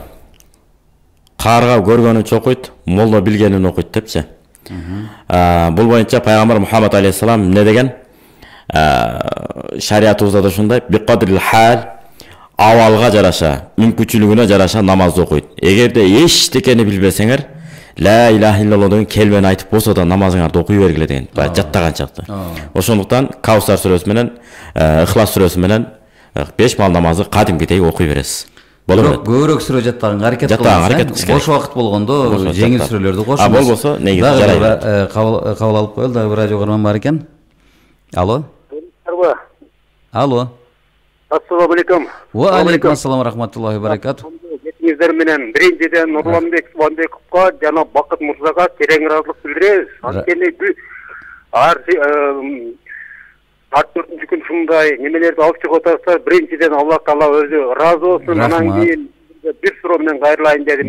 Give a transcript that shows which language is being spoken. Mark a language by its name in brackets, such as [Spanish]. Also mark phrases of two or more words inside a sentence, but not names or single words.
[Kyrgyz] Карга көргөнүнчө окуйт, молла билгенин окуйт депчи. Бул боюнча пайгамбар Мухаммад алейхиссалам эмне деген? Шариятыбызда да ушундай, [Arabic] بقدر الحال, [Kyrgyz] абалга жараша, мүмкүнчүлүгүнө жараша намаз окуйт. Эгерде эчтекени билбесеңер, [Arabic] لا إله إلا الله [Kyrgyz] деген келмени айтып болсо да намазыңарды окуй бергиле деген. Жаттаганчакты. Ошондуктан Каусар сүрөсү менен, Ихлас сүрөсү менен 5 мал намазы кадимкидей окуй бересиз. Көбүрөөк сүрө жаттаганга аракет кылыңыз. Бош убакыт болгондо жеңил сүрөлөрдү кошуңуз. Болбосо негизи жарайт. Кабыл алып коелу, дагы бир радио каарман бар экен. Алло. Алло. [Arabic] السلام عليكم. وعليكم السلام رحمة الله وبركاته. [Kyrgyz] Сиздер менен биринчиден Нурланбек Субанбековго жана Бакыт Мурзага терең ыраазылык билдиребиз. Анткени ар 4-күн ушундай немелерди алып чыгып атасыздар. Биринчиден Аллах Таала өзү ыраазы болсун. Анан кийин бир суроо менен кайрылайын дедим.